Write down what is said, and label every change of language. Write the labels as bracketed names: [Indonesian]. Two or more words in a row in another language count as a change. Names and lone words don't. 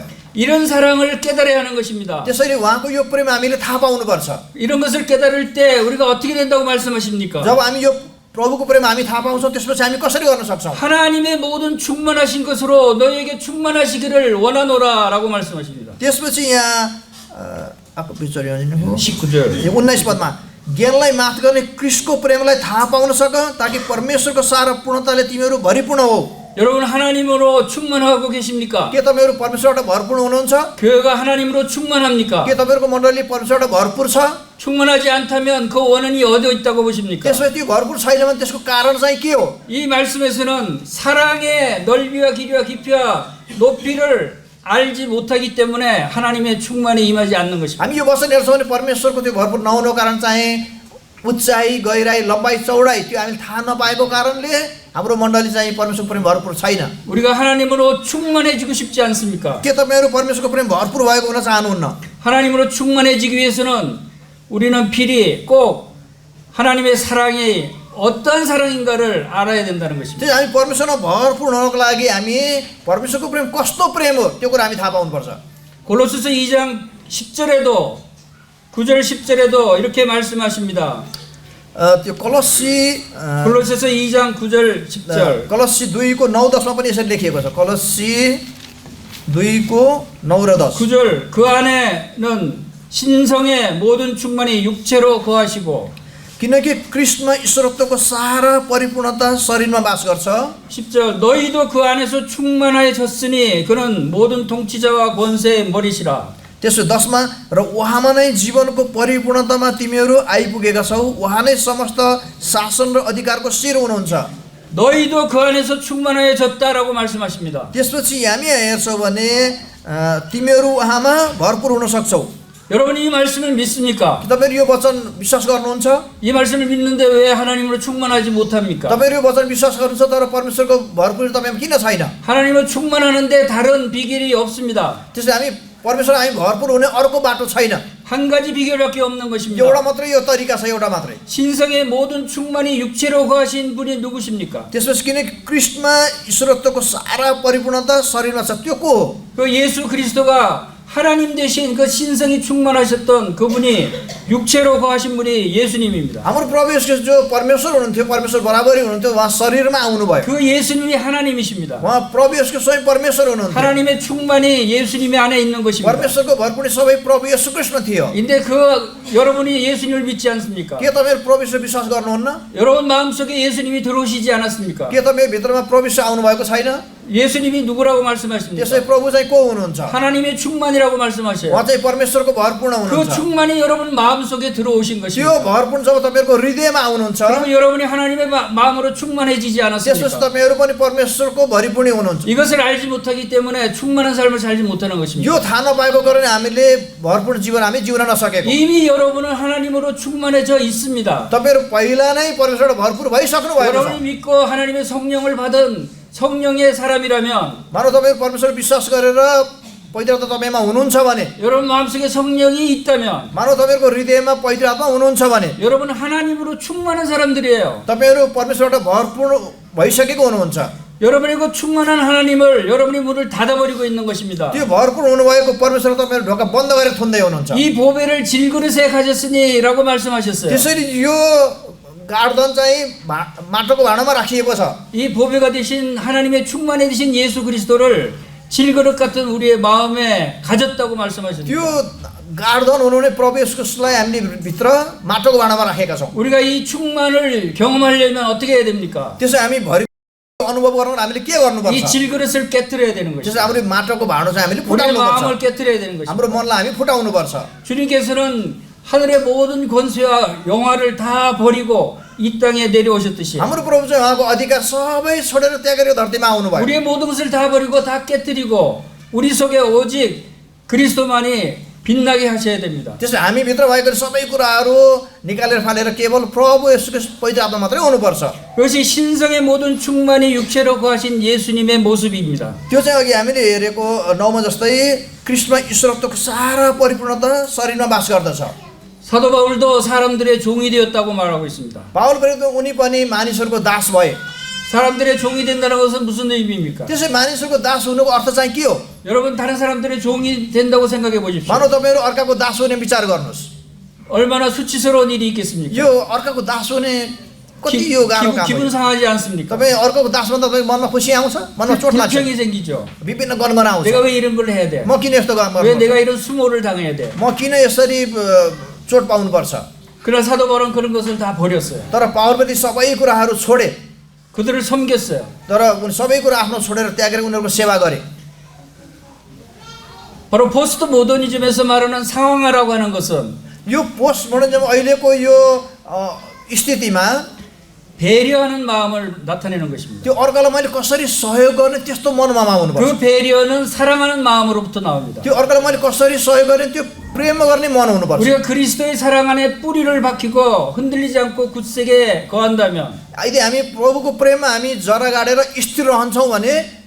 [Korean] 이런 사랑을 깨달아야 하는 것입니다. [Nepali] त्यसैले उहाँको यो प्रेम हामीले थाहा पाउनुपर्छ [Korean] 이런 것을 깨달을 때 우리가 어떻게 된다고 말씀하십니까? [Nepali] जब हामी यो प्रभुको प्रेम हामी थाहा पाउँछौँ त्यसपछि हामी कसरी गर्न सक्छौँ [Korean] 하나님의 모든 충만하신 것으로 너희에게 충만하시기를 원하노라라고 말씀하십니다. [Nepali] त्यसपछि यहाँ आएको विचार हो [Korean] 19절. [Nepali] 19 पदमा ज्ञानलाई माथ गर्ने क्रिस्टको प्रेमलाई थाहा पाउन सक ताकि परमेश्वरको सारा पूर्णताले तिमीहरू भरिपूर्ण हो [Korean] 여러분 하나님으로 충만하고 계십니까? [Nepali] के तपाईँहरू परमेश्वरबाट भरपूर्ण हुनुहुन्छ [Korean] 교회가 하나님으로 충만합니까? [Nepali] के तपाईँहरूको मण्डली परमेश्वरबाट भरपूर छ [Korean] 충만하지 않다면 그 원인이 어디 있다고 보십니까? [Nepali] त्यसपछि त्यो भरपूर छैन भने त्यसको कारण चाहिँ के हो [Korean] 이 말씀에서는 사랑의 넓이와 길이와 깊이와 높이를 알지 못하기 때문에 하나님의 충만이 임하지 않는 것입니다. [Nepali] हामी यो वचन हेर्छौँ भने परमेश्वरको त्यो भरपूर नहुनुको कारण चाहिँ उचाइ गहिराई लम्बाइ चौडाइ त्यो हामीले थाहा नपाएको कारणले हाम्रो मण्डली चाहिँ परमेश्वरको प्रेम भरपूर छैन [Korean] 우리가 하나님으로 충만해지고 싶지 않습니까? [Nepali] के तपाईँहरू परमेश्वरको प्रेम भरपूर भएको हुन चाहनुहुन्न [Korean] 하나님으로 충만해지기 위해서는 우리는 필히 꼭 하나님의 사랑이 어떤 사랑인가를 알아야 된다는 것입니다. [Nepali] त्यही हामी परमेश्वरमा भरपूर हुनको लागि हामी परमेश्वरको प्रेम कस्तो प्रेम हो त्यो कुरा हामी थाहा पाउनुपर्छ [Korean] 골로새서 2장 10절에도 9절 10절에도 이렇게 말씀하십니다. [Nepali] त्यो कलस्सी [Korean] 골로새서 2장 9절 10절. [Nepali] कलस्सी 2को 9 10मा पनि यसरी लेखिएको छ कलस्सी 2को 9 र 10 [Korean] 9절 그 안에는 신성의 모든 충만이 육체로 거하시고 [Nepali] किनकि कृष्ण ईश्वरत्वको सारा परिपूर्णता शरीरमा वास गर्छ [Korean] 10절 너희도 그 안에서 충만해졌으니 그는 모든 통치자와 권세의 머리시라. [Nepali] त्यसो 10मा र उहाँमा नै जीवनको परिपूर्णतामा तिमीहरू आइपुगेका छौ उहाँ नै समस्त शासन र अधिकारको शिर हुनुहुन्छ [Korean] 너희도 그 안에서 충만해졌다라고 말씀하십니다. [Nepali] त्यसपछि हामी हेर्छौँ भने तिमीहरू उहाँमा भरपूर हुन सक्छौ [Korean] 여러분 이 말씀을 믿습니까? [Nepali] तपाईँहरू यो वचन विश्वास गर्नुहुन्छ [Korean] 이 말씀을 믿는데 왜 하나님으로 충만하지 못합니까? [Nepali] तपाईँहरू यो वचन विश्वास गर्नुहुन्छ तर परमेश्वरको भरपूर तपाईँमा किन छैन [Korean] 하나님은 충만하는데 다른 비결이 없습니다. [Nepali] त्यसले हामी परमेश्वर हामी भरपूर हुने अर्को बाटो छैन [Korean] 한 가지 비결밖에 없는 것입니다. [Nepali] एउटा मात्रै यो तरिका छ एउटा मात्रै [Korean] 신성의 모든 충만이 육체로 거하신 분이 누구십니까? [Nepali] त्यसपछि किनकि कृष्णमा ईश्वरत्वको सारा परिपूर्णता शरीरमा छ त्यो को हो [Korean] 그 예수 그리스도가 하나님 대신 그 신성이 충만하셨던 그분이 육체로 거하신 분이 예수님입니다. [Nepali] हाम्रो प्रभु येशू ख्रीष्ट जो परमेश्वर हुनुहुन्थ्यो परमेश्वर बराबरी हुनुहुन्थ्यो उहाँ शरीरमा आउनुभयो [Korean] 그 예수님이 하나님이십니다. [Nepali] उहाँ प्रभु येशूको स्वयं परमेश्वर हुनुहुन्थ्यो [Korean] 하나님의 충만이 예수님의 안에 있는 것입니다. [Nepali] परमेश्वरको भरपूरी सबै प्रभु येशू कृष्ण थियो [Korean] 근데 그 여러분이 예수님을 믿지 않습니까? [Nepali] के तपाईँहरू प्रभु येशू विश्वास गर्नुहुन्न [Korean] 여러분 마음속에 예수님이 들어오시지 않았습니까? [Nepali] के तपाईँ भित्रमा प्रभु येशू आउनु भएको छैन [Korean] 예수님이 누구라고 말씀하십니까? [Nepali] त्यसै प्रभु चाहिँ को हुनुहुन्छ [Korean] 하나님의 충만이라고 말씀하셔요. [Nepali] उहाँ चाहिँ परमेश्वरको भरपूर्ण [Korean] 그 [Nepali] हुनुहुन्छ [Korean] 충만이 여러분 마음속에 들어오신 [Nepali] त्यो [Korean] 것입니다. [Nepali] भरपूर्ण जब तपाईँहरूको हृदयमा आउनुहुन्छ [Korean] 그러면 여러분이 하나님의 마음으로 충만해지지 [Nepali] त्यसपछि [Korean] 않았습니까? [Nepali] तपाईँहरू पनि परमेश्वरको भरिपूर्णी हुनुहुन्छ [Korean] 이것을 알지 못하기 때문에 충만한 삶을 살지 못하는 것입니다. [Nepali] यो थाहा नपाएको कारणले हामीले भरपूर्ण जीवन हामी जिउन नसकेको [Korean] 이미 여러분은 하나님으로 충만해져 있습니다. [Nepali] तपाईँहरू पहिला नै परमेश्वरबाट भरपूर भइसक्नु भएको छ [Korean] 여러분이 믿고 하나님의 성령을 받은 성령의 사람이라면 [Nepali] मानव तपाईँहरू परमेश्वर विश्वास गरेर पवित्र आत्मा तपाईँमा हुनुहुन्छ भने [Korean] 여러분 마음속에 성령이 있다면 [Nepali] मानव तपाईँहरूको हृदयमा पवित्र आत्मा हुनुहुन्छ भने [Korean] 여러분 하나님으로 충만한 사람들이에요. [Nepali] तपाईँहरू परमेश्वरबाट भरपूर्ण भइसकेको हुनुहुन्छ [Korean] 여러분의 그 충만한 하나님을 여러분이 문을 닫아버리고 있는 것입니다. [Nepali] त्यो भरपूर हुनुभएको परमेश्वर तपाईँहरू ढोका बन्द गरेर थुन्दै हुनुहुन्छ [Korean] 이 보배를 질그릇에 가졌으니라고 말씀하셨어요. [Nepali] त्यसरी यो गाडधन चाहिँ माटोको भाँडामा राखिएको छ [Korean] 이 보배가 되신 하나님의 충만해 되신 예수 그리스도를 질그릇 같은 우리의 마음에 가졌다고 [Nepali] त्यो [Korean] 말씀하셨습니다. [Nepali] गाडधन हुनुहुने प्रभु येशूलाई हामीले भित्र माटोको भाँडामा राखेका छौँ [Korean] 우리가 이 충만을 경험하려면 어떻게 해야 됩니까? [Nepali] त्यसो हामी भरि अनुभव गर्न हामीले के [Korean] 이 [Nepali] गर्नुपर्छ [Korean] 질그릇을 깨뜨려야 되는 [Nepali] त्यसो [Korean] 것이죠. [Nepali] हाम्रो माटोको भाँडो चाहिँ हामीले [Korean] 우리의 [Nepali] फुटाउनुपर्छ [Korean] 마음을 깨뜨려야 되는 것이죠. [Nepali] हाम्रो मनलाई हामी फुटाउनुपर्छ [Korean] 주님께서는 하늘의 모든 권세와 영화를 다 버리고 이 땅에 내려오셨듯이 [Nepali] हाम्रो प्रभु चाहिँ उहाँको अधिकार सबै छोडेर त्यागेर यो धरतीमा आउनुभयो [Korean] 우리의 모든 것을 다 버리고 다 깨뜨리고 우리 속에 오직 그리스도만이 빛나게 하셔야 됩니다. [Nepali] त्यसो हामी भित्र भएको सबै कुराहरू निकालेर फालेर केवल प्रभु येशूको पवित्र आत्मा मात्रै हुनुपर्छ [Korean] 그것이 신성의 모든 충만이 육체로 거하신 예수님의 모습입니다. [Nepali] त्यो चाहिँ अघि हामीले हेरेको 9मा जस्तै कृष्णमा ईश्वरत्वको सारा परिपूर्णता शरीरमा वास गर्दछ [Korean] 사도 바울도 사람들의 종이 되었다고 말하고 있습니다. [Nepali] पावल पनि उनी पनि मानिसहरूको दास भए [Korean] 사람들의 종이 된다는 것은 무슨 의미입니까? [Nepali] त्यसै मानिसहरूको दास हुनुको अर्थ चाहिँ के हो [Korean] 여러분 다른 사람들의 종이 된다고 생각해 보십시오. [Nepali] मानव तपाईँहरू अर्काको दास हुने विचार गर्नुहोस् [Korean] 얼마나 수치스러운 일이 있겠습니까? [Nepali] यो अर्काको दास हुने कति यो गाह्रो काम [Korean] 기분 [Nepali] हो। [Korean] 상하지 않습니까? [Nepali] तपाईँ अर्को दास भन्दा तपाईँ मनमा खुसी आउँछ, मनमा चोट लाग्छ, [Korean] 불평이 생기죠. [Nepali] विभिन्न गनगना आउँछ। [Korean] 내가 왜 이런 걸 해야 돼? [Nepali] म किन यस्तो [Korean] 왜 [Nepali] गर्नु, [Korean] 내가 이런 수모를 당해야 돼? [Nepali] म किन यसरी चोट पाउनुपर्छ। [Korean] 그러나 사도 바울은 그런 것을 다 버렸어요. [Nepali] तर पावलले सबै कुराहरू छोडे, [Korean] 그들을 섬겼어요. [Nepali] तर उनी सबै कुरा आफ्नो छोडेर त्यागेर उनीहरूको सेवा गरे। [Korean] 바로 포스트 모더니즘에서 말하는 상황화라고 하는 것은 [Nepali] यो पोस्ट मोडर्निज्म अहिलेको यो स्थितिमा [Korean] 배려하는 마음을 나타내는 것입니다. [Nepali] त्यो अर्कालाई मैले कसरी सहयोग गर्ने त्यस्तो मनोभाव हुनुपर्छ। [Korean] 그 배려는 사랑하는 마음으로부터 나옵니다. [Nepali] त्यो अर्कालाई मैले कसरी सहयोग गर्ने त्यो प्रेम गर्ने मन हुनुपर्छ। [Korean] 우리가 그리스도의 사랑 안에 뿌리를 박히고 흔들리지 않고 굳세게 거한다면, [Nepali] यदि हामी प्रभुको प्रेममा हामी जरा गाडेर स्थिर रहन्छौँ भने,